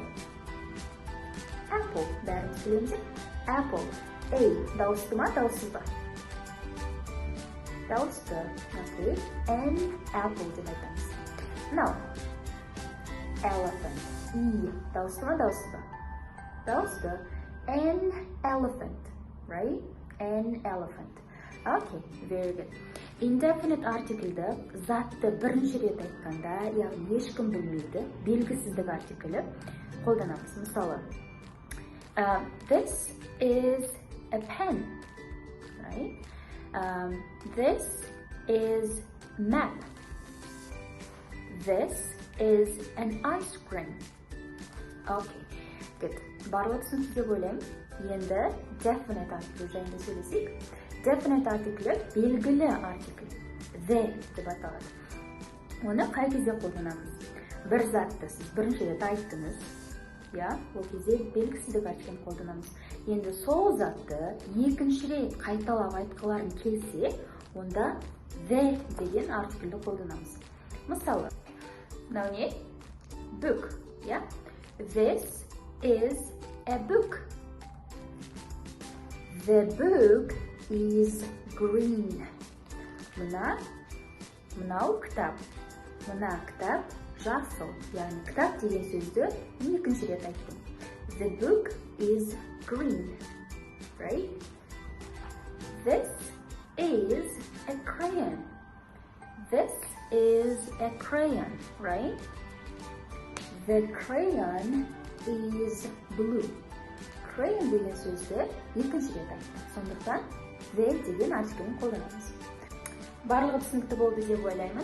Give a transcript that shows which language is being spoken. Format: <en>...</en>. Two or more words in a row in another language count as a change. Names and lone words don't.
<kk>Apple. Бәріміз білеміз. Apple. A. Дауысты ма, дауыссыз ба? Дауысты. Окей.</kk> <en>N apple</en> <kk>деп айтамыз.</kk> <en>Now, elephant. E.</en> <kk>Дауысты ма, дауыссыз ба? Дауысты.</kk> <en>An elephant. Right? An elephant. Okay, very good. Indefinite article'ді</en> <kk>затты бірінші рет айтқанда, яғни ешкім білмейді, белгісіздік артиклі қолданамыз. Мысалы,</kk> <en>this is a pen, right? This is map. This is an ice cream. Okay, good.</en> <kk>Барлығы түсінікті деп ойлаймын. Енді</kk> <en>definite article</en> <kk>жайында сөйлесек.</kk> <en>Definite article</en> <kk>белгілі артикль. The деп аталады. Оны қай кезде қолданамыз? Бір затты сіз бірінші рет айттыңыз. Ол кезде белгісіздік артиклін қолданамыз. Енді сол затты екінші рет қайталап айтқыларың келсе, онда the деген артиклді қолданамыз. Мысалы, мынау не?</kk> <en>Book. This is a book. The book is green.</en> <kk>Мынау кітап. Мына кітап жасыл. Яғни кітап деген сөзді екінші рет айттым.</kk> <en>The book is green. Right? This is a crayon. This is a crayon. Right? The crayon is blue.</en> <kk>Crayon деген сөзді екінші рет айттым. Сондықтан the деген артиклін қолданамыз. Барлығы түсінікті болды деп ойлаймын.</kk>